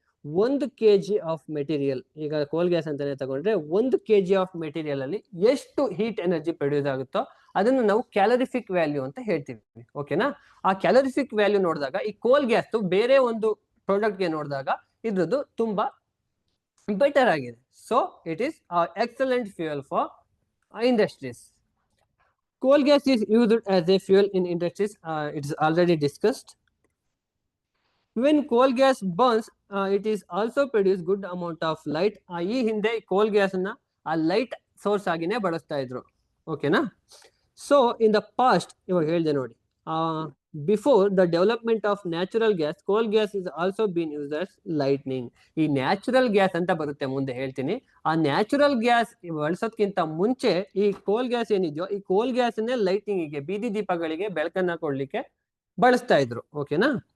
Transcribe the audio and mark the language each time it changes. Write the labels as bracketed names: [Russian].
[Kannada] 1 kg of material, ಈಗ ಕೋಲ್ gas ಅಂತಾನೆ ತಗೊಂಡ್ರೆ 1 kg ಆಫ್ ಮೆಟೀರಿಯಲ್ ಅಲ್ಲಿ ಎಷ್ಟು ಹೀಟ್ ಎನರ್ಜಿ ಪ್ರೊಡ್ಯೂಸ್ ಆಗುತ್ತೋ ಅದನ್ನು ನಾವು ಕ್ಯಾಲರಿಫಿಕ್ ವ್ಯಾಲ್ಯೂ ಅಂತ ಹೇಳ್ತೀವಿ. ಓಕೆನಾ? ಆ ಕ್ಯಾಲರಿಫಿಕ್ ವ್ಯಾಲ್ಯೂ ನೋಡಿದಾಗ ಈ ಕೋಲ್ ಗ್ಯಾಸ್ ಬೇರೆ ಒಂದು ಪ್ರಾಡಕ್ಟ್ ಗೆ ನೋಡಿದಾಗ ಇದ್ರದ್ದು ತುಂಬಾ ಬೆಟರ್ ಆಗಿದೆ. [English] So it is excellent fuel for industries. Coal gas is used as a fuel in industries. It is already discussed. When coal gas burns, it is also produce good amount of light. [Kannada] ಈ ಹಿಂದೆ ಕೋಲ್ gas ನ ಆ light source ಆಗಿನೇ ಬಳಸ್ತಾ ಇದ್ರು. ಓಕೆನಾ? [English] so in the past, [Kannada] ಇವಾಗ ಹೇಳಿದೆ ನೋಡಿ, [English] Before the development of natural gas, coal gas is also been use as lightning. [Kannada] ಈ ನ್ಯಾಚುರಲ್ ಗ್ಯಾಸ್ ಅಂತ ಬರುತ್ತೆ, ಮುಂದೆ ಹೇಳ್ತೀನಿ. ಆ ನ್ಯಾಚುರಲ್ ಗ್ಯಾಸ್ ಬಳಸೋದ್ಕಿಂತ ಮುಂಚೆ ಈ ಕೋಲ್ ಗ್ಯಾಸ್ ಏನಿದೆಯೋ, ಈ ಕೋಲ್ ಗ್ಯಾಸ್ ಅನ್ನೇ ಲೈಟಿಂಗಿಗೆ, ಬೀದಿ ದೀಪಗಳಿಗೆ ಬೆಳಕನ್ನ ಕೊಡ್ಲಿಕ್ಕೆ ಬಳಸ್ತಾ ಇದ್ರು. ಓಕೆನಾ?